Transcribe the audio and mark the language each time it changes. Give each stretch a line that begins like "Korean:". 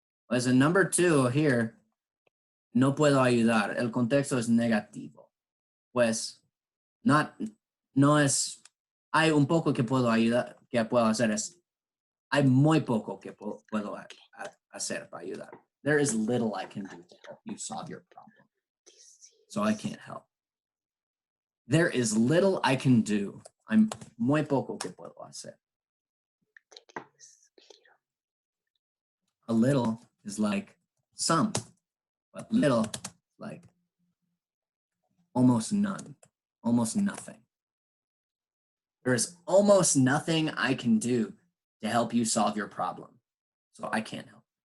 English: As a number 2 here,
Spanish: no puedo ayudar. El contexto es negativo. Pues no es, hay un poco que puedo ayudar, que puedo hacer es, hay muy poco que puedo hacer para ayudar.
English: There is little I can do to help you solve your problem. So I can't help. There is little I can do.
Spanish: I'm muy poco que puedo hacer.
English: A little is like some, but little like almost none, almost nothing. There is almost nothing I can do to help you solve your problem. So I can't help.